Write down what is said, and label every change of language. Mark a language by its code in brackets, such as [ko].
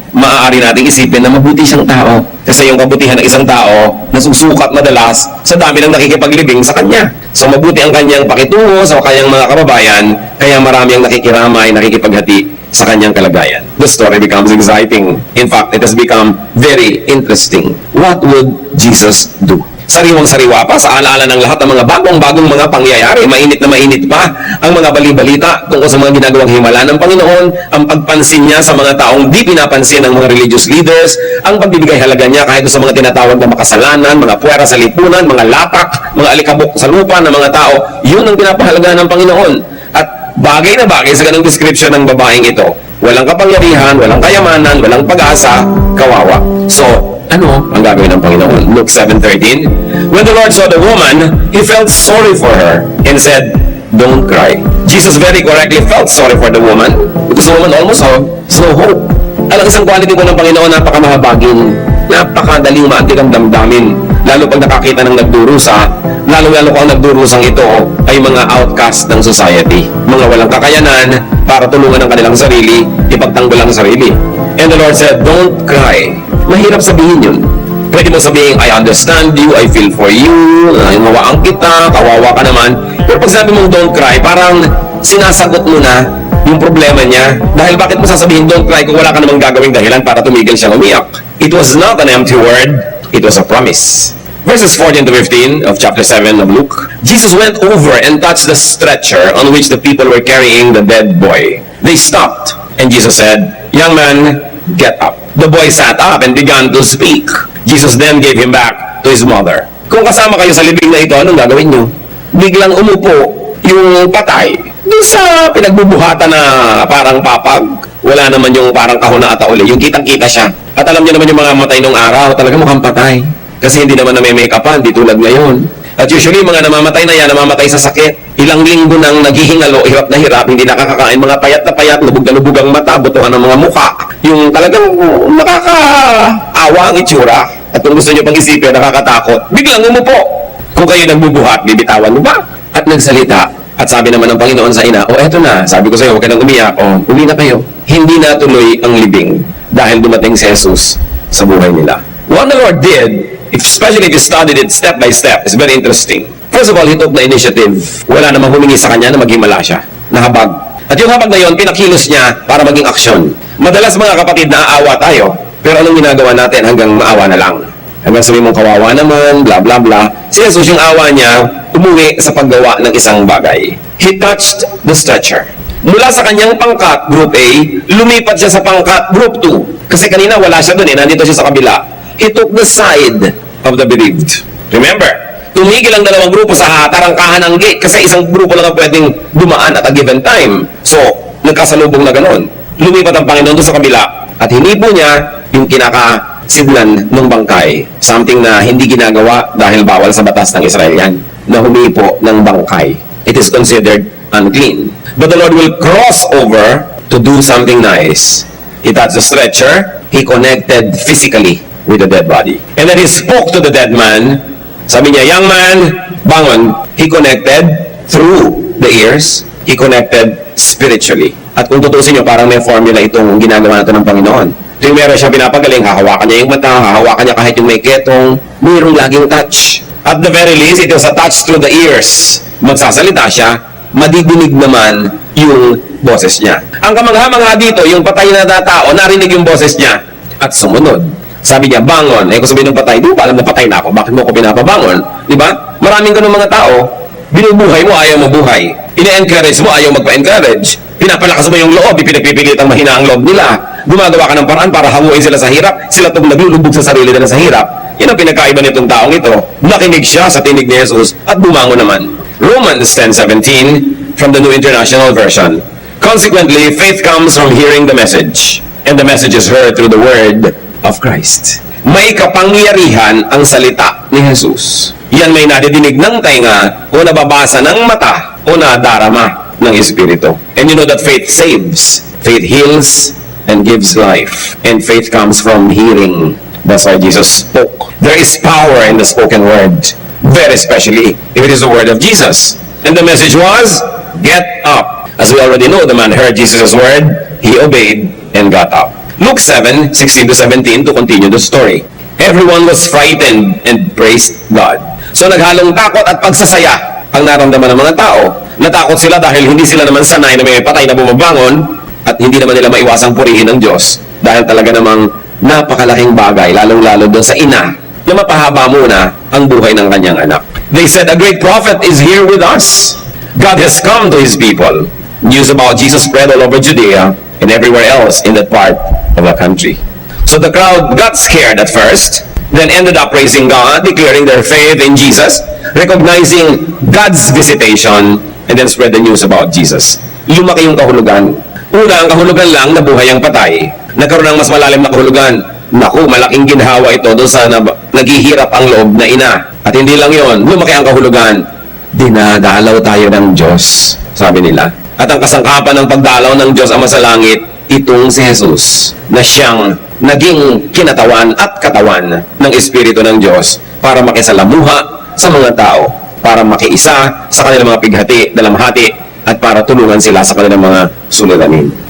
[tl] Maaari nating isipin na mabuti siyang tao. Kasi yung kabutihan ng isang tao, nasusukat madalas sa dami ng nakikipaglibing sa kanya. So mabuti ang kanyang pakitungo sa kanyang mga kababayan, kaya marami ang nakikiramay, nakikipaghati sa kanyang kalagayan. [en] The story becomes exciting. In fact, it has become very interesting. What would Jesus do? [tl] Sariwang-sariwa pa sa alaala ng lahat ng mga bagong-bagong mga pangyayari. Mainit na mainit pa ang mga bali-balita tungkol sa mga ginagawang himala ng Panginoon, ang pagpansin niya sa mga taong di pinapansin ng mga religious leaders, ang pagbibigay halaga niya kahit sa mga tinatawag na makasalanan, mga puwera sa lipunan, mga latak, mga alikabok sa lupa ng mga tao. Yun ang pinapahalaga ng Panginoon. At bagay na bagay sa ganung description ng babaeng ito. Walang kapangyarihan, walang kayamanan, walang pag-asa, kawawa. So, ano ang gagawin ng Panginoon? [en] Luke 7:13. When the Lord saw the woman, He felt sorry for her and said, "Don't cry." Jesus very correctly felt sorry for the woman because the woman almost had no hope. [tl] Alang isang quality po ng Panginoon, napakamahabagin, napakadaling maantig ang damdamin. Lalo pag nakakita ng nagdurusa, lalo-lalo kung ang nagdurusang ito ay mga outcast ng society. Mga walang kakayanan para tulungan ang kanilang sarili, ipagtanggol ang sarili. [en] And the Lord said, "Don't cry." [tl] Mahirap sabihin yun. Pwede mo sabihin, [en] "I understand you, I feel for you, [tl] hawaan kita, kawawa ka naman." Pero pag sabi mong [en] "don't cry", [tl] parang sinasagot mo na yung problema niya. Dahil bakit mo sasabihin, [en] don't cry, [tl] kung wala ka namang gagawing dahilan para tumigil siyang umiyak? [en] It was not an empty word, it was a promise. Verses 14 to 15 of chapter 7 of Luke. Jesus went over and touched the stretcher on which the people were carrying the dead boy. They stopped, and Jesus said, "Young man, get up." The boy sat up and began to speak. Jesus then gave him back to his mother. [tl] Kung kasama kayo sa libing na ito, anong gagawin nyo? Biglang umupo yung patay doon sa pinagbubuhatan na parang papag. Wala naman yung parang kahon na atauli. Yung kitang-kita siya. At alam niyo naman yung mga matay nung araw, talaga mukhang patay. Kasi hindi naman na may make-upan, di tulad ngayon. At usually, mga namamatay na yan, namamatay sa sakit. Ilang linggo nang naghihingalo, hirap na hirap, hindi nakakakain, mga payat na payat, lubog na lubog ang mata, butuhan ng mga mukha. Yung talagang nakakaawa ang itsura. At kung gusto nyo pang isipin, nakakatakot. Biglang umupo. Kung kayo nagbubuhat, bibitawan mo ba? At nagsalita. At sabi naman ng Panginoon sa ina, eto na, sabi ko sa iyo, huwag ka nang umiyak. Umi na kayo. Hindi natuloy ang libing dahil dumating si Jesus sa buhay nila. [en] What the Lord did, especially if you studied it step by step, is very interesting. First of all, he took the initiative. [tl] Wala namang humingi sa kanya na maghimala siya. Nahabag. At yung habag na yun, pinakilos niya para maging aksyon. Madalas mga kapatid, naaawa tayo. Pero anong ginagawa natin hanggang maawa na lang? Hanggang sabi mong kawawa naman, bla bla bla. Si Jesus, yung awa niya, umuwi sa paggawa ng isang bagay. [en] He touched the stretcher. [tl] Mula sa kanyang pangkat, group A, lumipat siya sa pangkat, group 2. Kasi kanina wala siya doon nandito siya sa kabila. [en] He took the side of the bereaved. [tl] Remember, tumigil ang dalawang grupo sa tarangkahan ng gate kasi isang grupo lang ang pwedeng dumaan [en] at a given time. [tl] So, nagkasalubong na ganoon. Lumipat ang Panginoon doon sa kabila at hinipo niya yung kinakasiglan ng bangkay. [en] Something [tl] na hindi ginagawa dahil bawal sa batas ng Israel yan, na humipo ng bangkay. [en] It is considered unclean. But the Lord will cross over to do something nice. He touched the stretcher. He connected physically with the dead body. And then he spoke to the dead man. [tl] Sabi niya, [en] young man, [tl] bangon. [en] He connected through the ears. He connected spiritually. [tl] At kung tutusin niyo, parang may formula itong ginagawa natin ng Panginoon. Yung meron siya pinapagaling, hahawakan niya yung mata, hahawakan niya kahit yung may ketong, mayroong laging touch. [en] At the very least, it was a touch through the ears. [tl] Magsasalita siya, madidinig naman yung boses niya. Ang kamangha-mangha dito, yung patay na tao, narinig yung boses niya at sumunod. Sabi niya, bangon. Kung sabihin ng patay, di ba alam na patay na ako? Bakit mo ako pinapabangon? Di ba? Maraming ganun mga tao, binubuhay mo, ayaw mo buhay. Ine-encourage mo, ayaw magpa-encourage. Pinapalakas mo yung loob, ipinagpipilitang mahina ang loob nila. Gumagawa ka ng paraan para hanguin sila sa hirap. Sila itong naglulubog sa sarili nila sa hirap. Yan ang pinagkaiba nitong taong ito. Nakinig siya sa tinig ni Jesus at bumangon naman. [en] Romans 10:17 from the New International Version. Consequently, faith comes from hearing the message, and the message is heard through the word of Christ. [tl] May kapangyarihan ang salita ni Jesus. Yan may nadidinig ng tainga o nababasa ng mata o nadarama ng Espiritu. [en] And you know that faith saves. Faith heals and gives life. And faith comes from hearing. That's why Jesus spoke. There is power in the spoken word. Very especially if it is the word of Jesus. And the message was, get up. As we already know, the man heard Jesus' word, he obeyed and got up. Luke 7:16-17 to continue the story. Everyone was frightened and praised God. [tl] So naghalong takot at pagsasaya ang naramdaman ng mga tao. Natakot sila dahil hindi sila naman sanay na may patay na bumabangon at hindi naman nila maiwasang purihin ng Diyos dahil talaga namang napakalaking bagay, lalong-lalo doon sa ina na mapahaba muna ang buhay ng kanyang anak. They said, a great prophet is here with us. God has come to His people. News about Jesus spread all over Judea and everywhere else in that part of the country. So the crowd got scared at first, then ended up praising God, declaring their faith in Jesus, recognizing God's visitation, and then spread the news about Jesus. Lumaki yung kahulugan. Una, ang kahulugan lang na buhay ang patay. Nagkaroon ng mas malalim na kahulugan. Naku, malaking ginhawa ito doon sa naghihirap ang loob na ina. At hindi lang yon, lumaki ang kahulugan. Dinadalaw tayo ng Diyos, sabi nila. At ang kasangkapan ng pagdalaw ng Diyos Ama sa langit, itong si Jesus, na siyang naging kinatawan at katawan ng Espiritu ng Diyos para makisalamuha sa mga tao, para makiisa sa kanilang mga pighati, dalamhati, at para tulungan sila sa kanilang mga suliranin.